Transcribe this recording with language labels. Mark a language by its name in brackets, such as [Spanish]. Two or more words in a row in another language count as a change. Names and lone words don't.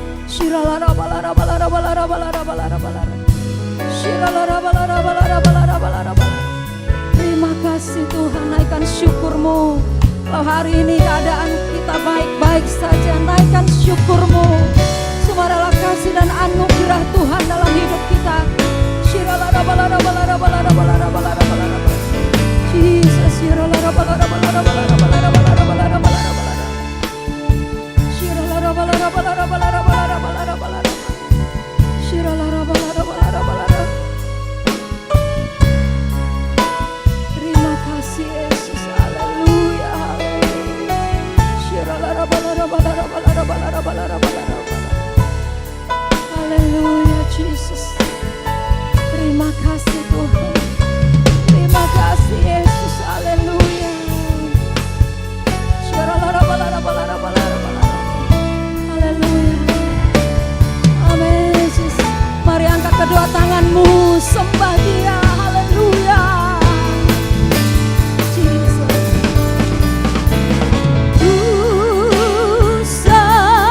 [Indonesian] Terima kasih Tuhan, naikkan syukur-Mu. Kalau hari ini keadaan kita baik-baik saja, naikkan syukur-Mu. Semua adalah kasih dan anugerah Tuhan dalam hidup kita. Jesus, terima kasih Yesus, haleluya, haleluya Jesus. Terima kasih Tuhan, terima kasih Yesus, haleluya. Haleluya. Amin Yesus. Mari angkat kedua tanganmu, sembah Dia, haleluya. Jesus.